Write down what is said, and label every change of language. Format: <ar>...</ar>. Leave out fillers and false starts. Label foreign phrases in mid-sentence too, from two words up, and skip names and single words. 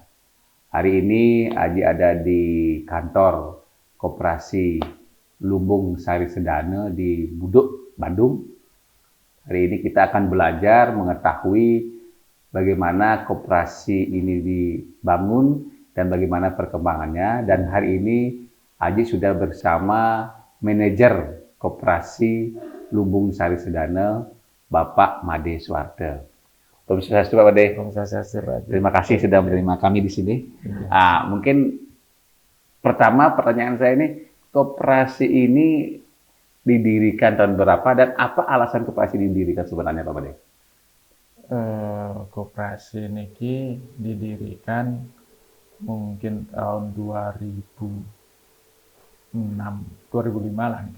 <id>Hari ini Haji ada di kantor Koperasi Lumbung Sari Sedana di Buduk, Bandung. Hari ini kita akan belajar mengetahui bagaimana koperasi ini dibangun dan bagaimana perkembangannya. Dan hari ini Haji sudah bersama manajer Koperasi Lumbung Sari Sedana, Bapak Made Suwarto.</id> <ban>Om Swastiastu, Pak Made. Om Swastiastu, Pak.</ban> <id>Terima kasih sudah menerima kami di sini. Mungkin pertama pertanyaan saya ini, koperasi ini didirikan tahun berapa dan apa alasan koperasi didirikan sebenarnya, Pak Made? Koperasi ini didirikan mungkin tahun 2005 lah gitu.</id>